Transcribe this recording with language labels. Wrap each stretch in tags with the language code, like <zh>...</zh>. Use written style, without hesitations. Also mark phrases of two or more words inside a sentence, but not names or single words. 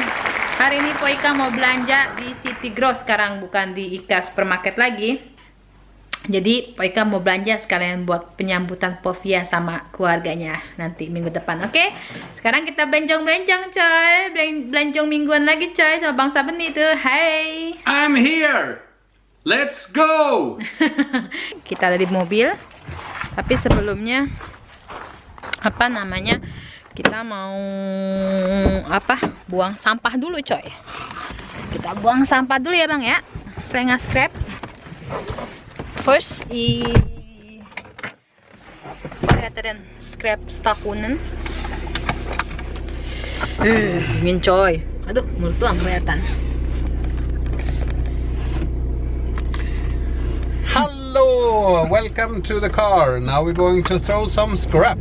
<id>Hari ini Poika mau belanja di City Gross sekarang, bukan di Ika Supermarket lagi. Jadi Poika mau belanja sekalian buat penyambutan Povia sama keluarganya nanti minggu depan. Oke? Sekarang kita belanjang-belanjang coy. Belanjang mingguan lagi coy sama Bang Sabeni tuh. Hai.</id> <en>I'm here. Let's go.</en> <id>Kita ada di mobil. Tapi sebelumnya kita mau buang sampah dulu coy. Kita buang sampah dulu ya Bang ya. Setelah nge-scrap. First</id> <sv>vad heter den? Skräpstationen.</sv> <id>Dingin coy. Aduh, mulut doang kelihatan.</id> <en>Hello, welcome to the car. Now we're going to throw some scrap.</en>